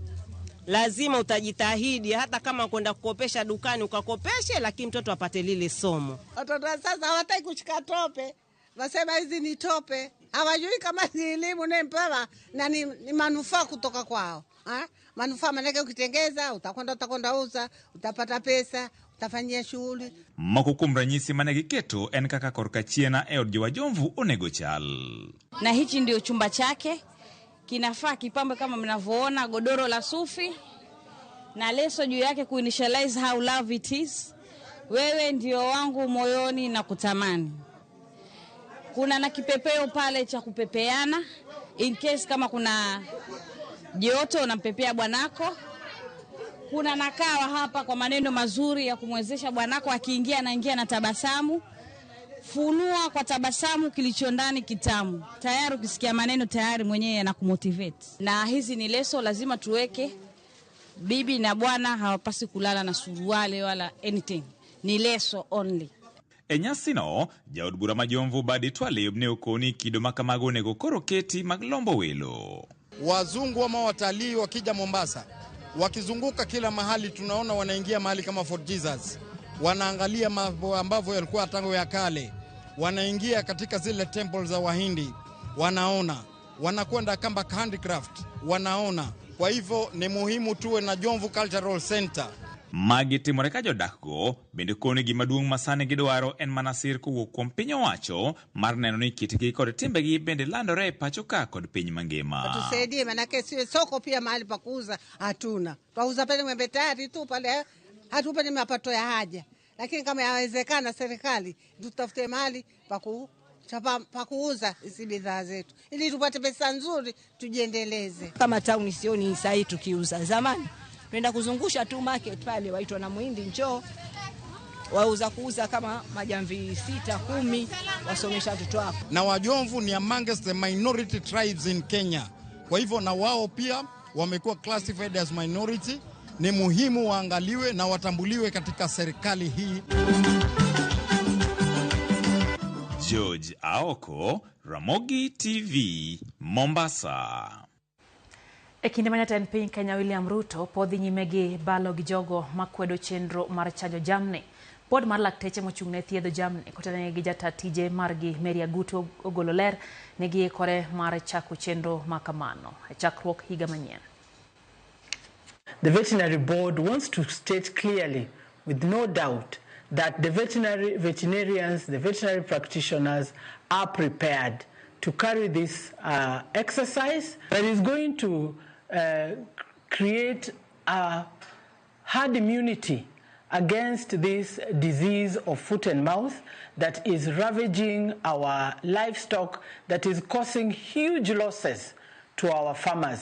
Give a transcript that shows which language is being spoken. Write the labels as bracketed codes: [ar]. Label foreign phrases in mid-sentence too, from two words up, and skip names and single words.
[sw] Lazima utajitahidi hata kama kwenda kukopesha dukani ukakopeshe lakini mtoto apate lile somo. Watoto sasa hawataki kushika tope. Wasema hizi ni tope. Hawajui kama ni elimu nempawa na ni manufaa kutoka kwao. Manufaa manake ukitengeza, utakwenda uza, utapata pesa, utafanyia shughuli. [luo] Makukum ranyisi mane giketo en kaka korka chiena e od jowa Jomvu onego chal. [sw] Na hichi ndio chumba chake. Kinafaa kipambe kama mnavyoona, godoro la sufi na leso juu yake kuinitialize [en] how love it is. [sw] Wewe ndio wangu moyoni na kutamani. Kuna na kipepeo pale cha kupepeana [en] in case [sw] kama kuna joto unampepea bwanako. Kuna nakawa hapa kwa maneno mazuri ya kumwezesha bwanako akiingia anaingia na tabasamu. Funua kwa tabasamu kilicho ndani kitamu. Tayari ukisikia maneno tayari mwenyewe anakumotivate. Na hizi ni leso lazima tuweke. Bibi na bwana hawapasi kulala na suruale wala anything. Ni leso only. [luo] Enyasi no, jaod bura ma Jomvu badi twale obne okoni kido makamago nego koroketi maglombo welo. [sw] Wazungu ama watalii wakija Mombasa, wakizunguka kila mahali tunaona wanaingia mahali kama Fort Jesus. Wanaangalia mambo ambavyo yalikuwa tangu ya kale. Wanaingia katika zile temple za Wahindi. Wanaona wanakwenda kamba handicraft, wanaona. Kwa hivyo ni muhimu tuwe na Jomvu Cultural Center. [luo] Magi timore ka jodakgo bende koni gima duong' masani gidwaro en mana sir kowuok kuom piny owacho mar neno ni kitgi kod timbegi bende landore e pacho ka kod piny mangima. [sw] Tusaidie, manake siwe soko pia mahali pa kuuza hatuna. Twauza pale Mwembe Tayari tu pale, hatupati mapato ya haja. Lakini kama yawezekana serikali tutafute mahali pa kuuza hizi bidhaa zetu ili tupate pesa nzuri tujiendeleze. Kama town sioni sahi tukiuza. Zamani tuenda kuzungusha tu market pale, waitwa na Muhindi njoo kuuza kama majamvi 6-10, wasomesha watoto wako. Na Wajomvu ni [en] amongst the minority tribes in Kenya. [sw] Kwa hivyo na wao pia wamekuwa [en] classified as minority. [sw] Ni muhimu waangaliwe na watambuliwe katika serikali hii. George Aoko, Ramogi TV, Mombasa. E kinde manyatend piny Kenya William Ruto podhi nyime gi balo gi jogo makwedo chenro mar chanjo jamni. Bod mar lakteche mochung'ne thiedho jamni kotenegi gi jata tije margi Mary Agutu ogolo ler ne giikore mar chako chenro makamano e chakruok higa manyien. [en] The veterinary board wants to state clearly, with no doubt, that the veterinarians, the veterinary practitioners are prepared to carry this exercise that is going to create a herd immunity against this disease of foot and mouth that is ravaging our livestock, that is causing huge losses to our farmers.